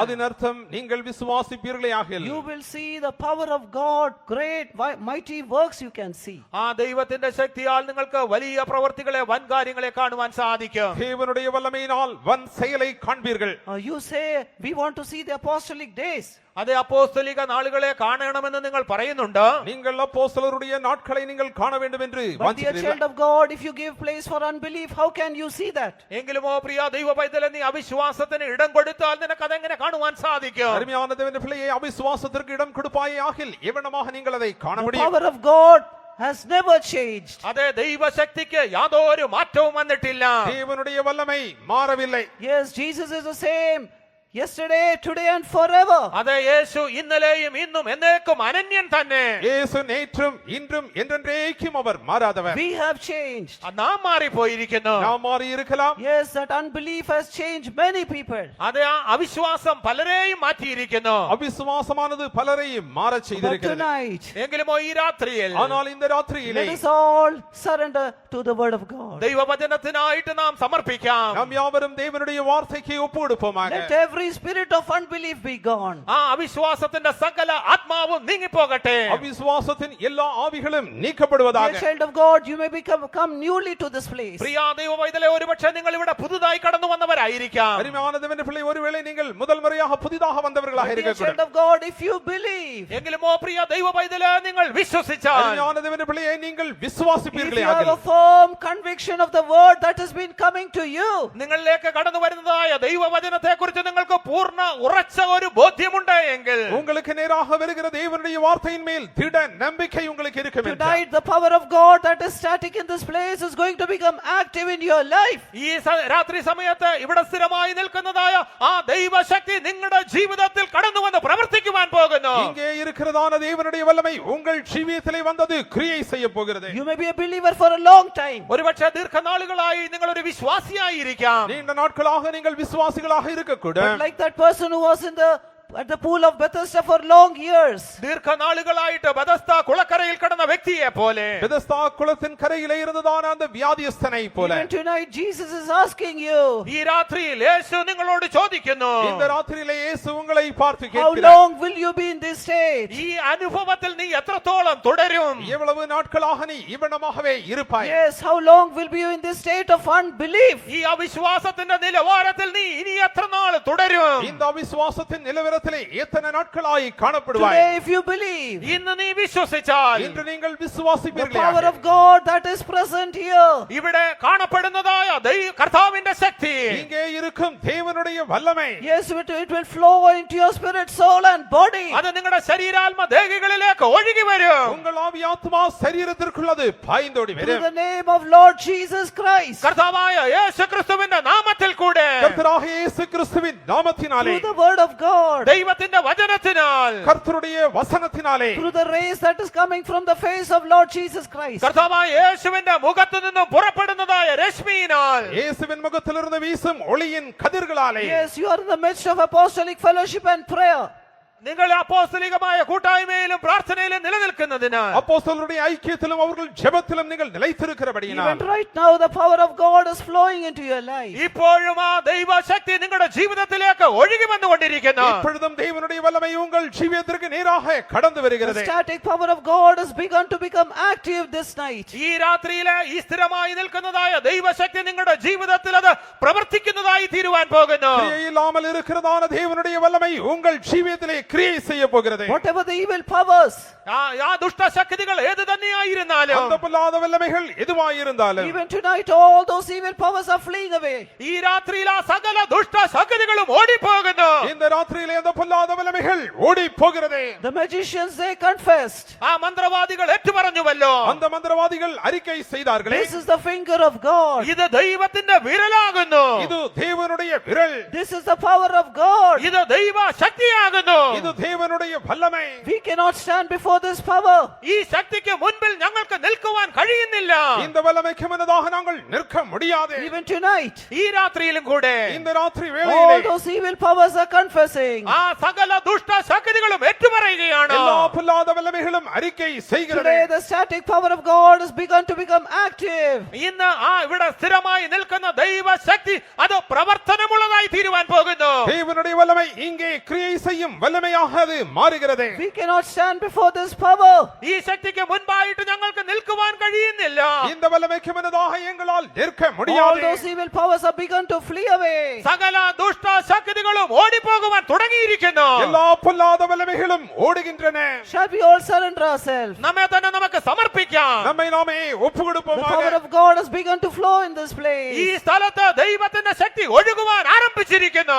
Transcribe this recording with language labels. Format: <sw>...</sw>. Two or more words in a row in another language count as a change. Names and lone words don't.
<ta>அதன் அர்த்தம் நீங்கள் விசுவாசிப்பீர்களே ஆகில்</ta> <en>you will see the power of God, great mighty works you can see.</en> <ml>ആ ദൈവത്തിന്റെ ശക്തിയാൽ നിങ്ങൾക്ക് വലിയ പ്രവർത്തികളെ, വൻ കാര്യങ്ങളെ കാണുവാൻ സാധിക്കും.</ml> <ta>தேவனுடைய வல்லமையினால் வன் செயலை காண்பீர்கள்.</ta> <en>You say, we want to see the apostolic days.</en> <ml>അതേ, അപ്പോസ്തലിക നാളുകളെ കാണണമെന്ന് നിങ്ങൾ പറയുന്നുണ്ട്.</ml> <ta>நீங்கள் அப்போஸ்தலருடைய நாட்களை நீங்கள் காண வேண்டும் என்று</ta> <en>But dear</en> <ta>வாஞ்சிக்கிறீர்கள்.</ta> <en>child of God, if you give place for unbelief, how can you see that?</en> <ml>എങ്കിലുമോ പ്രിയ ദൈവ പൈതലേ, നീ അവിശ്വാസത്തിന് ഇടം കൊടുത്താൽ നിനക്ക് അതെങ്ങനെ കാണുവാൻ സാധിക്കും?</ml> <ta>அருமையான தேவனுடைய பிள்ளையே, அவிசுவாசத்திற்கு இடம் கொடுப்பாயே ஆகில் எவனமாக நீங்கள் அதை காண</ta> <en>The</en> <ta>முடியும்.</ta> <en>power of God has never changed.</en> <ml>അതെ, ദൈവശക്തിക്ക് യാതൊരു മാറ്റവും വന്നിട്ടില്ല.</ml> <ta>தேவனுடைய வல்லமை மாறவில்லை.</ta> <en>Yes, Jesus is the same yesterday, today and forever.</en> <ml>അതെ, യേശു ഇന്നലെയും ഇന്നും എന്നേക്കും അനന്യൻ തന്നെ.</ml> <ta>இயேசு நேற்றும் இன்றும் என்றென்றைக்கும் அவர் மாறாதவர்.</ta> <en>We have changed.</en> <ml>നാം മാറിപ്പോയിരിക്കുന്നു.</ml> <ta>நாம் மாறி இருக்கலாம்.</ta> <en>Yes, that unbelief has changed many people.</en> <ml>അതെ, ആ അവിശ്വാസം പലരെയും മാറ്റിയിരിക്കുന്നു.</ml> <ta>அவிசுவாசமானது பலரையும் மாறச்</ta> <en>But</en> <ta>செய்திருக்கிறது.</ta> <en>tonight,</en> <ml>എങ്കിലുമോ ഈ രാത്രിയിൽ</ml> <ta>ஆனால் இந்த ராத்திரியிலே</ta> <en>let us all surrender to the word of God.</en> <ml>ദൈവവചനത്തിനായിട്ട് നാം സമർപ്പിക്കാം.</ml> <ta>நாம் யாவரும் தேவனுடைய வார்த்தைக்கு ஒப்பு கொடுப்போமாக.</ta> <en>Let every spirit of unbelief be gone.</en> <ml>ആ അവിശ്വാസത്തിന്റെ സകല ആത്മാവും നീങ്ങിപ്പോകട്ടെ.</ml> <ta>அவிசுவாசத்தின் எல்லா ஆவிகளும் நீக்கப்படுவதாக.</ta> <en>Dear child of God, you may come newly to this place.</en> <ml>പ്രിയ ദൈവ പൈതലേ, ഒരുപക്ഷെ നിങ്ങൾ ഇവിടെ പുതുതായി കടന്നു വന്നവരായിരിക്കാം.</ml> <ta>அருமையான தேவனுடைய பிள்ளை, ஒருவேளை நீங்கள் முதல் முறையாக புதிதாக வந்தவர்களாக</ta> <en>Dear child</en> <ta>இருக்கக்கூடும்.</ta> <en>of God, if you believe,</en> <ml>എങ്കിലുമോ പ്രിയ ദൈവ പൈതലേ, നിങ്ങൾ വിശ്വസിച്ചാൽ,</ml> <ta>அருமையான தேவனுடைய பிள்ளையை நீங்கள்</ta> <en>if</en> <ta>விசுவாசிப்பீர்களே</ta> <en>you have</en> <ta>ஆகில்</ta> <en>a firm conviction of the word that has been coming to you,</en> <ml>നിങ്ങളിലേക്ക് കടന്നു വരുന്നതായ ദൈവവചനത്തെ കുറിച്ച് നിങ്ങൾക്ക് പൂർണ്ണ ഉറച്ച ഒരു ബോധ്യമുണ്ട് എങ്കിൽ,</ml> <ta>உங்களுக்கு நேராக வருகிற தேவனுடைய வார்த்தையின் மேல் திட நம்பிக்கை உங்களுக்கு இருக்கும் என்றால்,</ta> <en>tonight the power of God that is static in this place is going to become active in your life.</en> <ml>ഈ രാത്രി സമയത്ത് ഇവിടെ സ്ഥിരമായി നിൽക്കുന്നതായ ആ ദൈവശക്തി നിങ്ങളുടെ ജീവിതത്തിൽ കടന്നു വന്ന് പ്രവർത്തിക്കുവാൻ പോകുന്നു.</ml> <ta>இங்கே இருக்கிறதான தேவனுடைய வல்லமை உங்கள் ஜீவியத்திலே வந்தது கிரியை செய்ய போகிறது.</ta> <en>You may be a believer for a long time.</en> <ml>ഒരുപക്ഷെ ദീർഘനാളുകളായി നിങ്ങൾ ഒരു വിശ്വാസിയായിരിക്കാം.</ml> <ta>நீண்ட நாட்களாக நீங்கள் விசுவாசிகளாக இருக்கக்கூடும்.</ta> <en>But like that person who was in the at the pool of Bethesda for long years.</en> <ml>ദീർഘനാളുകളായിട്ട് ബെഥസ്ദ കുളക്കരയിൽ കിടന്ന വ്യക്തിയെ പോലെ</ml> <ta>பெதஸ்தா குளத்தின் கரையிலே இருந்ததான அந்த வியாதியஸ்தனை போல</ta> <en>Even tonight, Jesus is asking you,</en> <ml>ഈ രാത്രിയിൽ യേശു നിങ്ങളോട് ചോദിക്കുന്നു,</ml> <ta>இந்த ராத்திரியிலே இயேசு உங்களை பார்த்து</ta> <en>how</en> <ta>கேட்கிறார்,</ta> <en>long will you be in this state?</en> <ml>ഈ അനുഭവത്തിൽ നീ എത്രത്തോളം തുടരും?</ml> <ta>எவ்வளவு நாட்களாக நீ இவ்வளமாகவே இருப்பாய்?</ta> <en>Yes, how long will be you in this state of unbelief?</en> <ml>ഈ അവിശ്വാസത്തിന്റെ നിലവാരത്തിൽ നീ ഇനി എത്ര നാൾ തുടരും?</ml> <ta>இந்த அவிசுவாசத்தின் நிலவரத்திலே எத்தனை நாட்களாய் காணப்படுவாய்?</ta> <en>Today, if you believe,</en> <ml>ഇന്ന് നീ വിശ്വസിച്ചാൽ</ml> <ta>இன்று நீங்கள்</ta> <en>the power</en> <ta>விசுவாசிப்பீர்களாக</ta> <en>of God that is present here,</en> <ml>ഇവിടെ കാണപ്പെടുന്നതായ കർത്താവിന്റെ ശക്തി,</ml> <ta>இங்கே இருக்கும் தேவனுடைய வல்லமை</ta> <en>yes, it will flow into your spirit, soul and body.</en> <ml>അത് നിങ്ങളുടെ ശരീരാത്മ ദേഹികളിലേക്ക് ഒഴുകി വരും.</ml> <ta>உங்கள் ஆவி ஆத்மா சரீரத்திற்குள்ளது பாய்ந்தோடி</ta> <en>Through</en> <ta>வரும்.</ta> <en>the name of Lord Jesus Christ,</en> <ml>കർത്താവായ യേശു ക്രിസ്തുവിന്റെ നാമത്തിൽ കൂടെ,</ml> <ta>கர்த்தராகிய இயேசு கிறிஸ்துவின் நாமத்தினாலே,</ta> <en>through the word of God,</en> <ml>ദൈവത്തിന്റെ വചനത്തിനാൽ,</ml> <ta>கர்த்தருடைய வசனத்தினாலே,</ta> <en>through the rays that is coming from the face of Lord Jesus Christ.</en> <ml>കർത്താവായ യേശുവിന്റെ മുഖത്തു നിന്നും പുറപ്പെടുന്നതായ രശ്മിയിനാൽ,</ml> <ta>இயேசுவின் முகத்திலிருந்து வீசும் ஒளியின் கதிர்களாலே,</ta> <en>Yes, you are in the midst of apostolic fellowship and prayer.</en> <ml>നിങ്ങൾ അപ്പോസ്തലികമായ കൂട്ടായ്മയിലും പ്രാർത്ഥനയിലും നിലനിൽക്കുന്നതിനാൽ,</ml> <ta>அப்போஸ்தலருடைய ஐக்கியத்திலும் அவர்கள் ஜெபத்திலும் நீங்கள் நிலைத்திருக்கிறபடியினால்,</ta> <en>Even right now, the power of God is flowing into your life.</en> <ml>ഇപ്പോഴും ആ ദൈവശക്തി നിങ്ങളുടെ ജീവിതത്തിലേക്ക് ഒഴുകി വന്നുകൊണ്ടിരിക്കുന്നു.</ml> <ta>இப்பொழுதும் தேவனுடைய வல்லமை உங்கள் ஜீவியத்திற்கு நேராக கடந்து</ta> <en>The</en> <ta>வருகிறது.</ta> <en>static power of God has begun to become active this night.</en> <ml>ഈ രാത്രിയിലെ ഈ സ്ഥിരമായി നിൽക്കുന്നതായ ദൈവശക്തി നിങ്ങളുടെ ജീവിതത്തിൽ അത് പ്രവർത്തിക്കുന്നതായി തീരുവാൻ പോകുന്നു.</ml> <ta>கிரியை இல்லாமல் இருக்கிறதான தேவனுடைய வல்லமை உங்கள் ஜீவியத்திலே கிரியை செய்ய போகிறது.</ta> <en>Whatever the evil powers,</en> <ml>ആ ദുഷ്ടശക്തികൾ ഏത് തന്നെയായിരുന്നാലും,</ml> <ta>அந்த பொல்லாத வல்லமைகள் எதுவாயிருந்தாலும்,</ta> <en>even tonight, all those evil powers are fleeing away.</en> <ml>ഈ രാത്രിയിൽ ആ സകല ദുഷ്ടശക്തികളും ഓടിപ്പോകുന്നു.</ml> <ta>இந்த ராத்திரியிலே அந்த பொல்லாத வல்லமைகள் ஓடி போகிறது.</ta> <en>The magicians, they confessed,</en> <ml>ആ മന്ത്രവാദികൾ ഏറ്റുപറഞ്ഞുവല്ലോ,</ml> <ta>அந்த மந்திரவாதிகள் அறிக்கை செய்தார்களே,</ta> <en>this is the finger of God.</en> <ml>ഇത് ദൈവത്തിന്റെ വിരലാകുന്നു,</ml> <ta>இது தேவனுடைய விரல்,</ta> <en>This is the power of God.</en> <ml>ഇത് ദൈവ ശക്തിയാകുന്നു.</ml> <ta>இது தேவனுடைய வல்லமை.</ta> <en>We cannot stand before this power.</en> <ml>ഈ ശക്തിക്ക് മുൻപിൽ ഞങ്ങൾക്ക് നിൽക്കുവാൻ കഴിയുന്നില്ല.</ml> <ta>இந்த வல்லமைக்கு முன்னதாக நாங்கள் நிற்க முடியாது.</ta> <en>Even tonight,</en> <ml>ഈ രാത്രിയിലും കൂടെ</ml> <ta>இந்த ராத்திரி</ta> <en>all</en> <ta>வேளையிலே</ta> <en>those evil powers are confessing.</en> <ml>ആ സകല ദുഷ്ടശക്തികളും ഏറ്റുപറയുകയാണ്.</ml> <ta>எல்லா பொல்லாத வல்லமைகளும் அறிக்கை செய்கிறது.</ta> <en>Today, the static power of God has begun to become active.</en> <ml>ഇന്ന് ആ ഇവിടെ സ്ഥിരമായി നിൽക്കുന്ന ദൈവശക്തി അത് പ്രവർത്തനമുള്ളതായി തീരുവാൻ പോകുന്നു.</ml> <ta>தேவனுடைய வல்லமை இங்கே கிரியை செய்யும் வல்லமையாக அது மாறுகிறது.</ta> <en>We cannot stand before this power.</en> <ml>ഈ ശക്തിക്ക് മുൻപായിട്ട് ഞങ്ങൾക്ക് നിൽക്കുവാൻ കഴിയുന്നില്ല.</ml> <ta>இந்த வல்லமைக்கு முன்னதாக எங்களால் நிற்க</ta> <en>All</en> <ta>முடியாது.</ta> <en>those evil powers have begun to flee away.</en> <ml>സകല ദുഷ്ടശക്തികളും ഓടിപ്പോകുവാൻ തുടങ്ങിയിരിക്കുന്നു.</ml> <ta>எல்லா பொல்லாத வல்லமைகளும் ஓடுகின்றன.</ta> <en>Shall we all surrender ourselves?</en> <ml>നമ്മെ തന്നെ നമുക്ക് സമർപ്പിക്കാം.</ml> <ta>நம்மை நாமே</ta> <en>The power</en> <ta>ஒப்புக்கொடுப்போமாக.</ta> <en>of God has begun to flow in this</en> <ml>ഈ</ml> <en>place.</en> <ml>സ്ഥലത്ത് ദൈവത്തിന്റെ ശക്തി ഒഴുകുവാൻ ആരംഭിച്ചിരിക്കുന്നു.</ml>